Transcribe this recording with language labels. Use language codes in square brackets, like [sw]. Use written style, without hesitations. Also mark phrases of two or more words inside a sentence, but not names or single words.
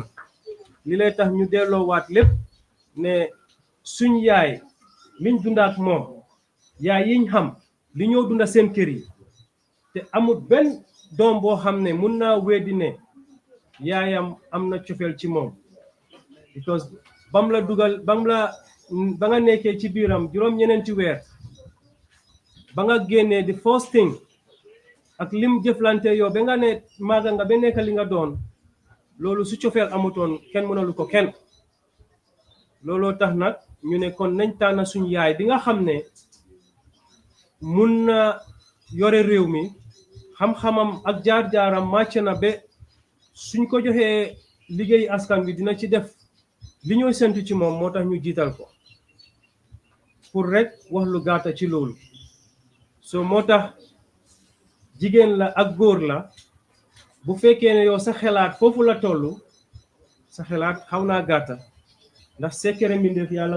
[wo] li lay tax ñu delloowaat lépp ne suñ yaay liñ dundaat moom yaay yiñ xam li ñoo dunda seen kër yi te amul benn doom boo xam ne mun naa weddi ne yaayam am na cofeel ci moom, because ba nga nekkee ci biiram juróom-ñeneenti weer ba nga génnee [en] the first thing [wo] ak lim jëflante yow ba nga ne maaga nga ba nekk li nga doon loolu su cofeel amutoon kenn mënalu ko kenn looloo tax nag ñu ne kon nañ tànn suñ yaay bi nga xam ne mun na yore réew mi xam-xamam ak jaar-jaaram màcc na ba suñ ko joxee liggéey askan bi dina ci def li ñooy sentu ci moom moo tax ñu jiital ko pour rek wax lu gàtta ci loolu so moo tax jigéen la ak góor la bu fekkee ne yow sa xelaat foofu la toll sa xelaat xaw naa gàtta ndax sekkere mbindeef yàlla mu